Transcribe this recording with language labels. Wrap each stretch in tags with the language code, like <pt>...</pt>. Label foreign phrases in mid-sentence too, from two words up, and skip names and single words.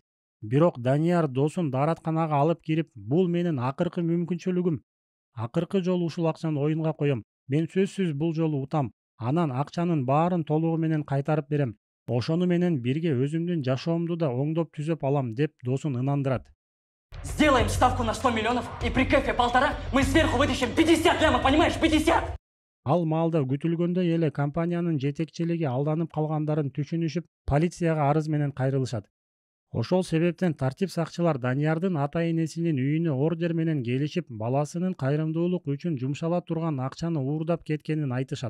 <ky>Бирок Данияр досун дааратканага алып кирип, бул менин акыркы мүмкүнчүлүгүм. Акыркы жолу ушул акчаны оюнга коем. Мен сөзсүз бул жолу утам. Анан акчанын баарын толугу менен кайтарып берем. Ошону менен бирге өзүмдүн жашоомду да оңдоп түзөп алам деп досун ынандырат.</ky> <ru>Сделаем ставку на 100 миллионов, и при кэфе 1,5 мы сверху вытащим 50 лямов, понимаешь, 50!</ru> <ky>Ал маалда күтүлгөндөй эле компаниянын жетекчилиги алданып калгандарын түшүнүшүп, полицияга арыз менен кайрылышат. Ошол себептен тартип сакчылар Даниярдын ата энесинин үйүнө ордер менен келишип, баласынын кайрымдуулук үчүн жумшала турган акчаны уурдап кеткенин айтышат.</ky>